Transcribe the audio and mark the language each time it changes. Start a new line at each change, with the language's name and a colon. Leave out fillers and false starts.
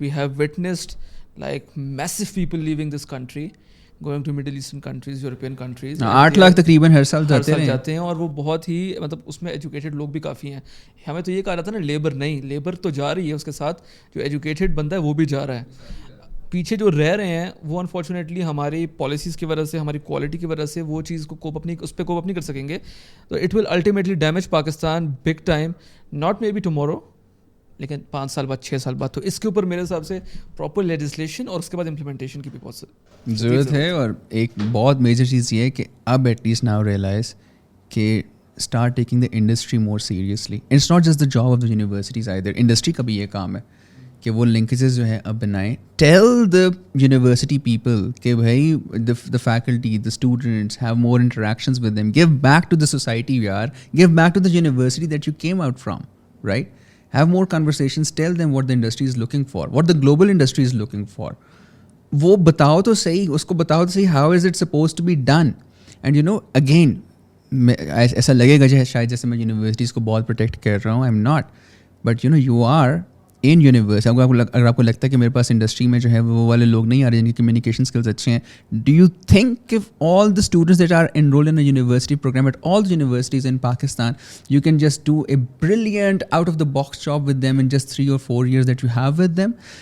Hindi: We have witnessed
English: like massive people leaving this country, going to Middle Eastern countries, European countries.
Hindi: 8 lakh तकरीबन हर साल जाते हैं और वो बहुत ही मतलब उसमें एजुकेटेड लोग भी काफ़ी हैं. हमें तो ये कहा रहा था ना लेबर नहीं, लेबर तो जा रही है, उसके साथ जो एजुकेटेड बंदा है वो भी जा रहा है. पीछे जो रह रहे हैं वो अनफॉर्चुनेटली हमारी पॉलिसीज़ की वजह से, हमारी क्वालिटी की वजह से वो चीज़ को कोप अप नहीं कर सकेंगे.
English: तो it will ultimately damage Pakistan big time, not may be tomorrow,
Hindi: लेकिन 5 साल बाद, 6 साल बाद. तो इसके ऊपर मेरे हिसाब से प्रॉपर लेजिस्लेशन और उसके बाद इम्प्लीमेंटेशन की भी बहुत ज़रूरत है. और एक बहुत मेजर चीज़ ये है कि अब
English: at least now realise
Hindi: कि
English: Start taking the industry more seriously. It's not just the job of the universities either,
Hindi: industry का भी ये काम है कि वो लिंकेजेस जो है अब बनाएं.
English: tell the university people
Hindi: कि भाई
English: The faculty, the students have more interactions with them. Give back to the society यार, give back to the university that you came out from, right. Have more conversations, tell them what the industry is looking for, what the global industry is looking for.
Hindi: वो बताओ तो सही, उसको बताओ तो सही,
English: how is it supposed to be done. And you know, again,
Hindi: ऐसा लगेगा शायद जैसे मैं यूनिवर्सिटीज़ को बहुत प्रोटेक्ट कर रहा हूँ.
English: I'm not. But you know, you are in universe
Hindi: अगर आपको लगता है कि मेरे पास इंडस्ट्री में जो है वो वाले लोग नहीं आ रहे जिनकी कम्युनिकेशन स्किल्स अच्छे हैं,
English: Do you think if all the students that are enrolled in a university program at all the universities in Pakistan, you can just do a brilliant out of the box job with them in just 3 or 4 years that you have with them?